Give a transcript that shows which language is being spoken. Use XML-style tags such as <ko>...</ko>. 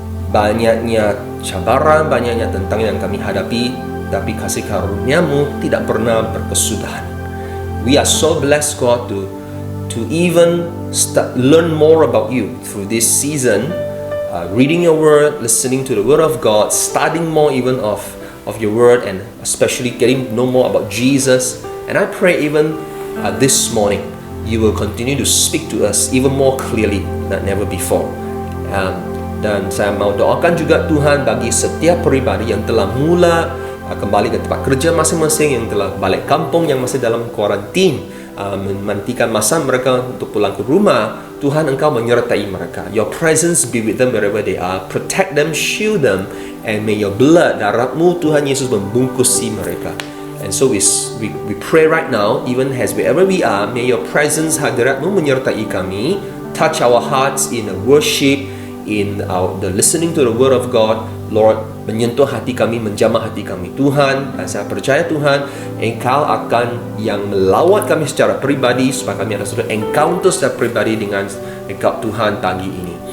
<ms>Banyaknya cabaran, banyaknya tentang yang kami hadapi, tapi kasih karunia-Mu tidak pernah berkesudahan.</ms> <en>We are so blessed, God, to even learn more about You through this season, reading Your Word, listening to the Word of God, studying more even of Your Word, and especially getting to know more about Jesus. And I pray even this morning, You will continue to speak to us even more clearly than ever before.</en> <ms>Dan saya mau doakan juga Tuhan bagi setiap pribadi yang telah mula kembali ke tempat kerja masing-masing, yang telah balik kampung, yang masih dalam kuarantin, menantikan masa mereka untuk pulang ke rumah. Tuhan, Engkau menyertai mereka.</ms> <en>Your presence be with them wherever they are. Protect them, shield them, and may Your blood, darah-Mu Tuhan Yesus, membungkusi mereka. And so we pray right now, even as wherever we are, may Your presence,</en> <ms>hadirat-Mu menyertai kami,</ms> <en>touch our hearts in the worship, in the listening to the Word of God. Lord,</en> <ms>menyentuh hati kami, menjamah hati kami. Tuhan, dan saya percaya Tuhan, Engkau akan yang melawat kami secara pribadi, supaya kami ada satu encounter secara pribadi dengan Engkau Tuhan pagi ini.</ms>